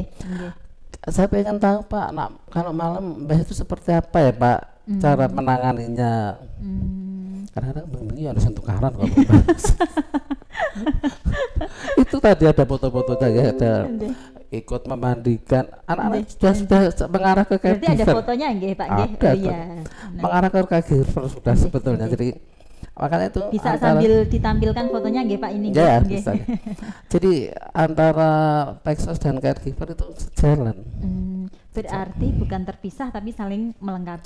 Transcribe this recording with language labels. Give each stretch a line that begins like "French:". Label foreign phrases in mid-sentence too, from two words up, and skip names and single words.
Indonesian: Saya pengen tahu Pak, kalau malam Mbah itu seperti apa ya Pak, cara menanganinya. Kadang-kadang begini ada sentukaran kok. Itu tadi ada foto-fotonya ya, ada ikut memandikan anak-anak sudah mengarah ke caregiver. Berarti ada fotonya nggih Pak nggih. Ada, mengarah ke caregiver sudah sebetulnya. Jadi makanya itu bisa sambil ditampilkan fotonya nggih Pak ini. Ya bisa. Jadi antara Peksos dan caregiver itu sejalan. Berarti bukan terpisah tapi saling melengkapi.